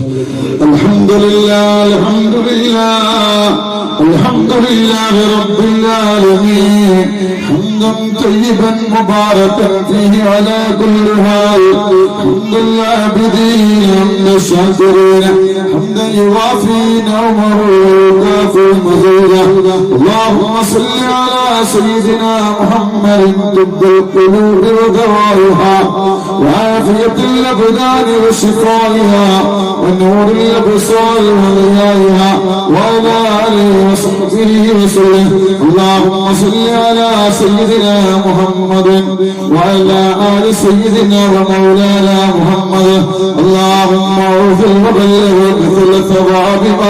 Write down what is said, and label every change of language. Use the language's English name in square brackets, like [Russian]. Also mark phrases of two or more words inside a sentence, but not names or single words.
[Arabic] الحمد لله الحمد لله رب العالمين حمدا طيبا مباركا فيه على كل حال حمد العابدين حمد الشاكرين حمدا يوافي نعمه ويكافئ مزيدا اللهم صل على سيدنا محمد طب القلوب ودوائها وعافية الأبدان وشفائها ونور الأبصار وضيائها وعلى آله وصحبه وسلم اللهم صل على سيدنا محمد وعلى آل سيدنا ومولانا محمد اللهم اغفر وبلغ مثل ثواب ما